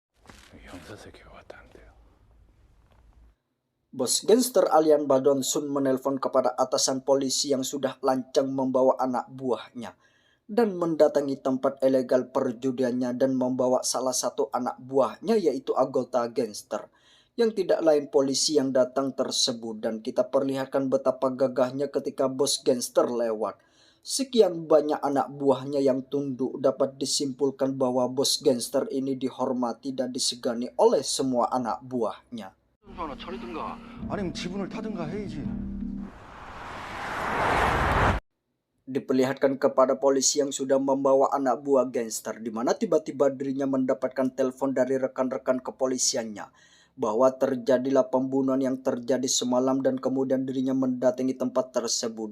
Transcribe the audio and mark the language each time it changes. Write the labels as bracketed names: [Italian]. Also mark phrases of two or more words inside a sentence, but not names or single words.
[Indonesian] Bos gangster alias Ma Dong-seun menelpon kepada atasan polisi yang sudah lancang membawa anak buahnya dan mendatangi tempat ilegal perjudiannya dan membawa salah satu anak buahnya, yaitu anggota gangster yang tidak lain polisi yang datang tersebut. Dan kita perlihatkan betapa gagahnya ketika bos gangster lewat. Sekian banyak anak buahnya yang tunduk, dapat disimpulkan bahwa bos gangster ini dihormati dan disegani oleh semua anak buahnya. [Korean] 하나 차리든가 아니면 지분을 타든가 해야지. [Indonesian] Diperlihatkan kepada polisi yang sudah membawa anak buah gangster, di mana tiba-tiba dirinya mendapatkan telepon dari rekan-rekan kepolisiannya bahwa terjadilah pembunuhan yang terjadi semalam, dan kemudian dirinya mendatangi tempat tersebut.